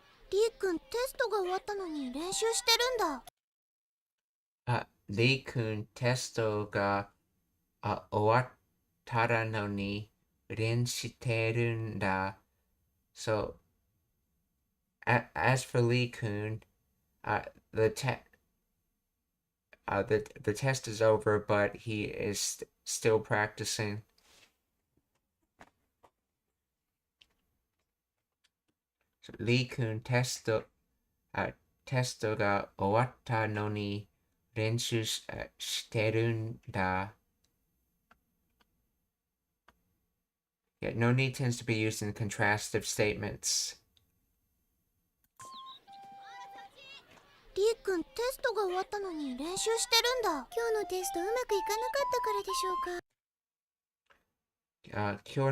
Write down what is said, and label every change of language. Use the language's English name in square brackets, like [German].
[Japanese] リー君テストが終わったのに練習してるんだ。リー君テストが終わったのに練習してるんだ。 [English] So, as for Lee Kun, the test is over, but he is still practicing. [Japanese] So, Lee Kunテストが終わったのに練習してるんだ。 [English] Yet no need tends to be used in contrastive statements. [Japanese] リー君テストが終わったのに練習してるんだ。今日のテストうまくいかなかったからでしょうか。